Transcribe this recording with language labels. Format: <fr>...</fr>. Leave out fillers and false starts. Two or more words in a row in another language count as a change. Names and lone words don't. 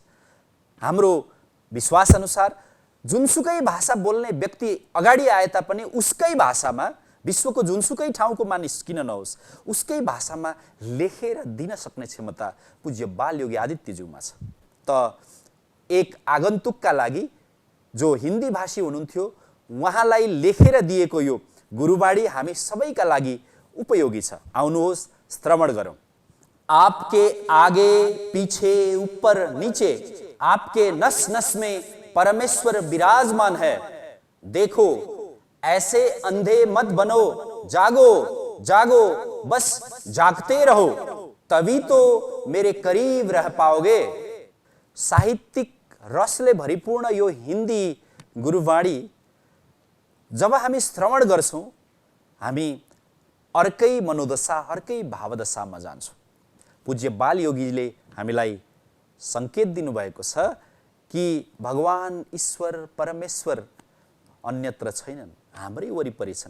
<ne>हाम्रो विश्वास अनुसार जुनसुकै भाषा बोल्ने व्यक्ति अगाडि आए तापनि उसकै भाषामा, विश्वको जुनसुकै ठाउँको मानिस किन नहोस्, उसकै भाषामा लेखेर दिन सक्ने क्षमता पूज्य बालयोगी आदित्यज्यूमा छ। त एक आगन्तुकका लागि जो हिन्दी भाषी हुनुहुन्थ्यो, उहाँलाई लेखेर दिएको यो गुरुबाणी हामी सबैका लागि उपयोगी छ। आउनुहोस्, श्रवण गरौँ।</ne> <hi>आपके आगे पीछे ऊपर नीचे आपके नस नस में परमेश्वर विराजमान है। देखो, ऐसे अंधे मत बनो, जागो जागो, बस जागते रहो, तभी तो मेरे करीब रह पाओगे।</hi> <ne>साहित्यिक रसले भरिपूर्ण यो हिन्दी गुरुवाणी जब हामी श्रवण गर्छौं, हामी अर्कै मनोदशा, अर्कै भावदशामा जान्छौं। पूज्य बालयोगीले हामीलाई संकेत दिनुभएको छ कि भगवान ईश्वर परमेश्वर अन्यत्र छैनन्, हाम्रै वरिपरि छन्।</ne>